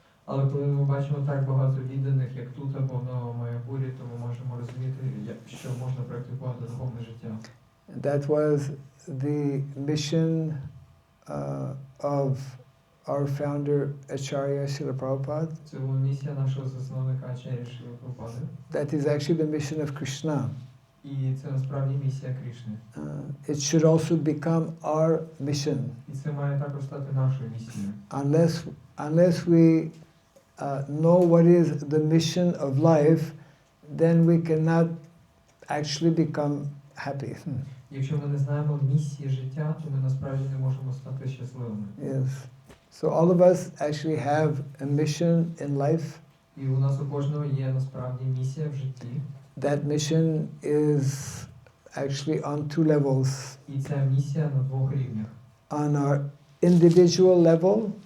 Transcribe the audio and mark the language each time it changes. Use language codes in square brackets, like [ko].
[uk] Але коли ми бачимо так багато відданих, як тут або в Новому Майапурі, то ми можемо розуміти, що можна практикувати духовне життя. [en] That was the mission of our founder Acharya Srila Prabhupada. [uk] Це була місія нашого засновника Ачар'я Шріли Прабхупади. [en] That is actually the mission of Krishna. [uk] І це насправді місія Кришни. [en] It should also become our mission. [uk] І це має також стати нашою місією. [en] Unless we know what is the mission of life, then we cannot actually become happy. [uk] Якщо ми не знаємо місії життя, то ми насправді не можемо стати щасливими. [en] Yes. So all of us actually have a mission in life. [uk] І у нас у кожного є насправді місія в житті. [en] That mission is actually on 2 levels. [uk] І ця місія на 2 рівнях. [en] On our individual level,